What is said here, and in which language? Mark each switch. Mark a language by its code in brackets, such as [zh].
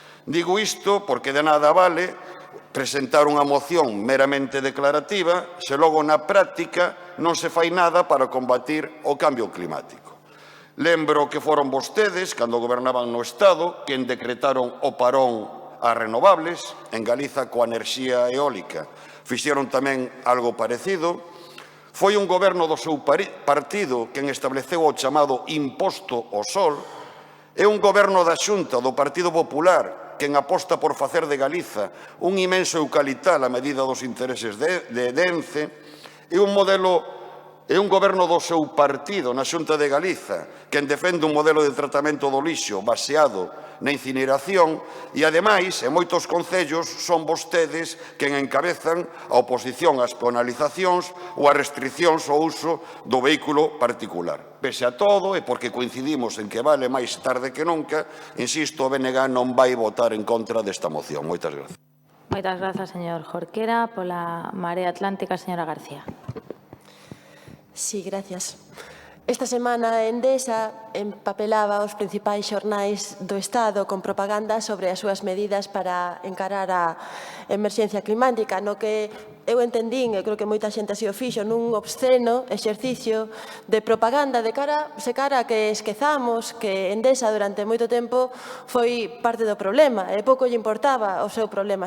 [gl] Digo isto porque de nada vale presentar unha moción meramente declarativa se logo na práctica non se fai nada para combatir o cambio climático. Lembro que foron vostedes, cando gobernaban no Estado, quen decretaron o parón as renovables, en Galiza coa enerxía eólica. Fixeron tamén algo parecido. Foi un goberno do seu partido quen estableceu o chamado imposto ao sol. É un goberno da Xunta do Partido Popular quen aposta por facer de Galiza un imenso eucalital a medida dos intereses de Ence. É un goberno do seu partido na Xunta de Galiza quen defende un modelo de tratamento do lixo baseado na incineración e, ademais, en moitos concellos son vostedes quen encabezan a oposición ás penalizacións ou ás restriccións ao uso do vehículo particular. Pese a todo, e porque coincidimos en que vale máis tarde que nunca, insisto, o BNG non vai votar en contra desta moción. Moitas grazas. Moitas grazas, señor Jorquera. Pola Marea Atlántica, señora García. [es] Sí, gracias. [gl] Esta semana Endesa empapelaba os principais xornais do Estado con propaganda sobre as súas medidas para encarar a emerxencia climática, no que eu entendín, e creo que moita xente así o fixo, nun obsceno exercicio de propaganda de cara a que esquezamos que Endesa durante moito tempo foi parte do problema e pouco lle importaba o seu problema.